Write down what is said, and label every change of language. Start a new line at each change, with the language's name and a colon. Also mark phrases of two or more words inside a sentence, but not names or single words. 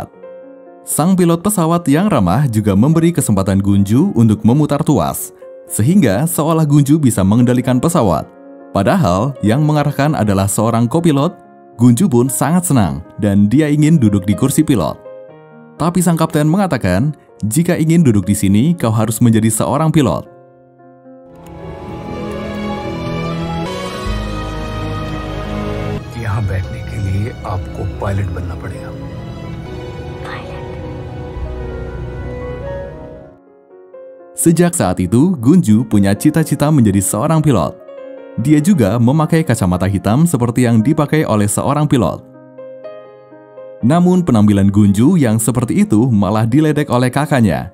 Indonesian: Sang pilot pesawat yang ramah juga memberi kesempatan Gunju untuk memutar tuas, sehingga seolah Gunju bisa mengendalikan pesawat. Padahal yang mengarahkan adalah seorang kopilot. Gunju pun sangat senang dan dia ingin duduk di kursi pilot. Tapi sang kapten mengatakan, jika ingin duduk di sini, kau harus menjadi seorang pilot.
Hindi: यहाँ बैठने के लिए आपको पायलट बनना पड़ेगा।
Indonesian: Sejak saat itu, Gunju punya cita-cita menjadi seorang pilot. Dia juga memakai kacamata hitam seperti yang dipakai oleh seorang pilot. Namun penampilan Gunju yang seperti itu malah diledek oleh kakaknya.